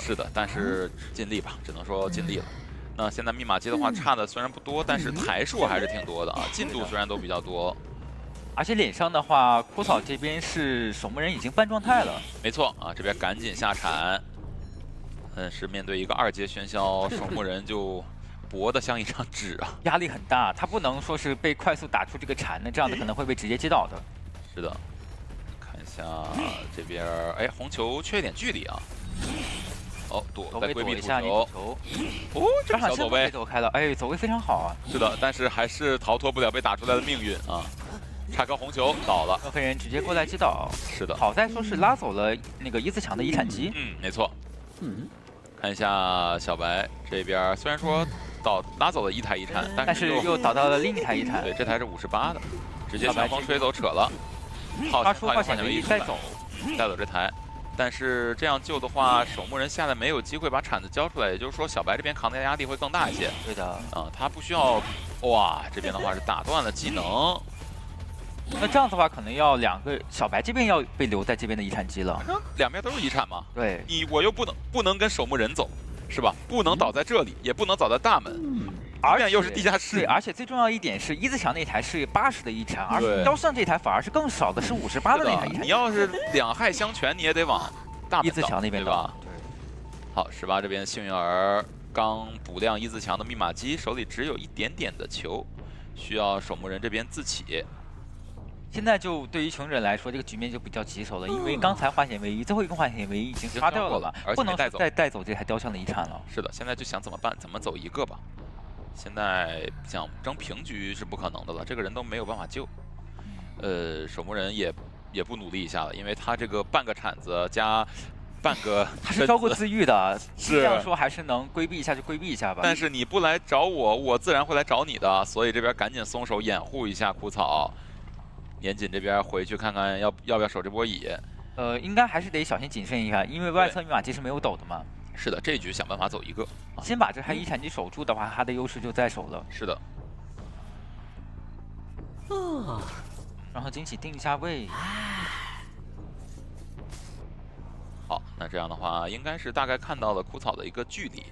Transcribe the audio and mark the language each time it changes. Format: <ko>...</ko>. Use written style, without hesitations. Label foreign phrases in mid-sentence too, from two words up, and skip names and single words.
<zh>是的，但是盡力吧，只能說盡力了。那現在密碼機的話，差的雖然不多，但是台數還是挺多的啊。進度雖然都比較多，而且臉上的話，枯草這邊是守墓人已經半狀態了。沒錯啊，這邊趕緊下鏟。但是面對一個2階喧囂，守墓人就薄的像一張紙啊，壓力很大，他不能說是被快速打出這個鏟的，這樣子可能會被直接擊倒的。是的，看一下這邊，哎，紅球缺一點距離啊。哦，再規避土球。哦，這小走位走開了，哎，走位非常好啊。是的，但是還是逃脫不了被打出來的命運啊。差顆紅球倒了，黑人直接過來擊倒。是的，好在說是拉走了那個伊茲強的遺產機。沒錯。看一下小白這邊，雖然說拉走了一台遺產，但是又倒到了另一台遺產。對，這台是58的，直接強風吹走扯了，發出化險為夷帶走這台。但是這樣救的話，守墓人下來沒有機會把鏟子交出來，也就是說小白這邊扛的壓力會更大一些。對的，啊，他不需要。哇，這邊的話是打斷了技能。那這樣子的話，可能要小白這邊要被留在這邊的遺產機了。兩邊都是遺產嘛。對，我又不能跟守墓人走，是吧？不能倒在這裡，也不能倒在大門。而且又是地下室。對，而且最重要一點是，伊茲強那台是80的遺產，而雕像這台反而是更少的，是58的那台遺產。你要是兩害相權，你也得往大門伊茲強那邊吧？對。好，18這邊幸運兒剛補亮伊茲強的密碼機，手裡只有一點點的球，需要守墓人這邊自起。現在就對於求生者來說，這個局面就比較棘手了，因為剛才化險為夷，最後一個化險為夷已經刷掉了嘛，不能再帶走這台雕像的遺產了。是的，現在就想怎麼辦？怎麼走一個吧？現在想爭平局是不可能的了，這個人都沒有辦法救。守墓人也不努力一下了，因為他這個半個鏟子加半個，他是招過自癒的，是這樣說還是能規避一下就規避一下吧。但是你不來找我，我自然會來找你的，所以這邊趕緊鬆手掩護一下枯草。年錦這邊回去看看要不要守這波蟻。應該還是得小心謹慎一下，因為外側密碼機是沒有抖的嘛。是的，這一局想辦法走一個，先把這黑衣閃擊守住的話，他的優勢就在手了。是的。然後驚喜定一下位。好，那這樣的話，应该是大概看到了枯草的一個距離。</zh>